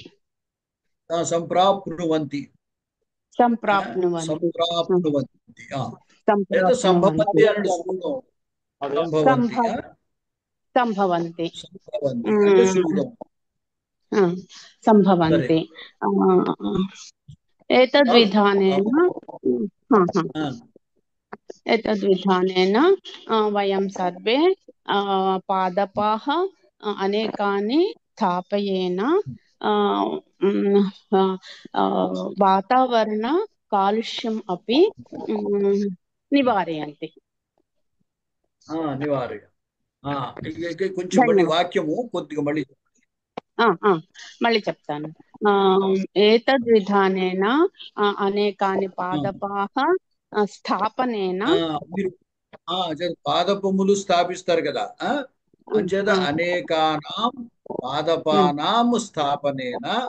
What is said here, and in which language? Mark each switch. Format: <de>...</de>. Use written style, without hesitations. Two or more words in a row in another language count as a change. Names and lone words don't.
<sa>సంప్రాప్నువంతి సంప్రాప్నువంతి</sa> <te>లేదా సంభవంతి అనే శూలం.</te> <sa>సంభవంతి</sa> <te>అంటే శూలం.</te> <sa>సంభవంతి. एतद्विधानेन वयं सर्वे पादपाः अनेकानि स्थापयेन वातावरण कालुष्यम् अपि निवारयन्ति.</sa> <te>కొంచెం మళ్ళీ వాక్యము కొద్దిగా మళ్ళీ చెప్తాను.</te> <sa>ఏతద్విధానేన అనేకాని పాదపాః స్థాపనేన</sa> <te>పాదపములు స్థాపిస్తారు కదా, అంచేత</te> <sa>అనేకానాం పాదపానాం స్థాపనేన</sa>